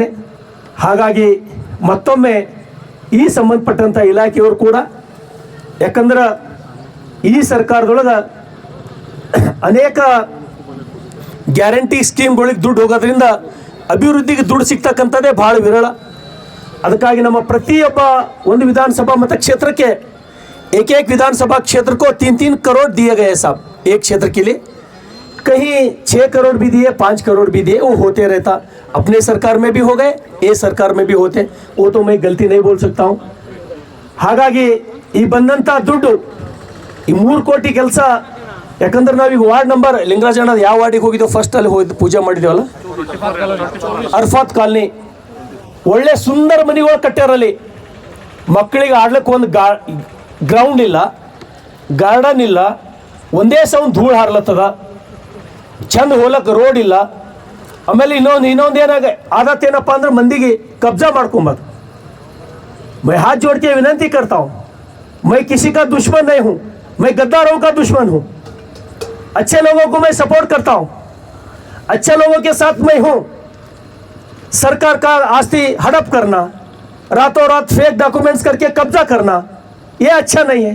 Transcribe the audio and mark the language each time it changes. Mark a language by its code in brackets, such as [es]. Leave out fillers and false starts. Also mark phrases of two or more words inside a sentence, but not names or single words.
[kn] ಹಾಗಾಗಿ ಮತ್ತೊಮ್ಮೆ ಈ ಸಂಬಂಧಪಟ್ಟಂಥ ಇಲಾಖೆಯವರು ಕೂಡ, ಯಾಕಂದ್ರೆ ಈ ಸರ್ಕಾರದೊಳಗೆ ಅನೇಕ [en] guarantee schemgalige [kn] ದುಡ್ಡು ಹೋಗೋದ್ರಿಂದ ಅಭಿವೃದ್ಧಿಗೆ ದುಡ್ಡು ಸಿಗ್ತಕ್ಕಂಥದ್ದೇ ಭಾಳ ವಿರಳ. ಅದಕ್ಕಾಗಿ ನಮ್ಮ ಪ್ರತಿಯೊಬ್ಬ ಒಂದು ವಿಧಾನಸಭಾ ಮತಕ್ಷೇತ್ರಕ್ಕೆ [hi] एक एक विधानसभा क्षेत्र को 3-3 करोड़ दिए गए साहब, एक क्षेत्र के लिए कहीं 6 करोड़ भी दिए, 5 करोड़ भी दिए, वो होते रहता। अपने सरकार में भी हो गए, ये सरकार में भी होते, वो तो मैं गलती नहीं बोल सकता हूँ। [kn] ಹಾಗಾಗಿ ಈ ಬಂದಂಥ ದುಡ್ಡು ಈ 3 ಕೋಟಿ ಕೆಲಸ, ಯಾಕಂದ್ರೆ ನಾವೀಗ [en] ward number [kn] ಲಿಂಗರಾಜಣ್ಣ ಯಾವ ವಾರ್ಡಿಗೆ ಹೋಗಿದ್ದೋ ಫಸ್ಟ್ ಅಲ್ಲಿ ಹೋಗಿ ಪೂಜೆ ಮಾಡಿದೇವಲ್ಲ, ಅರ್ಫಾತ್ ಕಾಲನಿ, ಒಳ್ಳೆ ಸುಂದರ ಮನೆಗಳು ಕಟ್ಟ್ಯಾರಲ್ಲಿ, ಮಕ್ಕಳಿಗೆ ಆಡ್ಲಿಕ್ಕೆ ಒಂದು ಗ್ರೌಂಡ್ ಇಲ್ಲ, ಗಾರ್ಡನ್ ಇಲ್ಲ, ಒಂದೇ ಸೌಂಡ್ ಧೂಳು ಹಾರ್ಲತ್ತದ, ಚಂದ ಹೋಲಕ್ಕೆ ರೋಡ್ ಇಲ್ಲ, ಆಮೇಲೆ ಇನ್ನೊಂದು ಏನಾಗ ಆದತ್ ಏನಪ್ಪ ಅಂದ್ರೆ ಮಂದಿಗೆ ಕಬ್ಜಾ ಮಾಡ್ಕೊಂಬದು। [hi] मैं हाथ जोड़ के विनती करता हूँ, मैं किसी का दुश्मन नहीं हूँ, मैं गद्दारों का दुश्मन हूँ। अच्छे लोगों को मैं सपोर्ट करता हूँ, अच्छे लोगों के साथ मैं हूँ। सरकार का आस्ती हड़प करना, रातों रात [en] fake documents [hi] करके कब्जा करना, ये अच्छा नहीं है।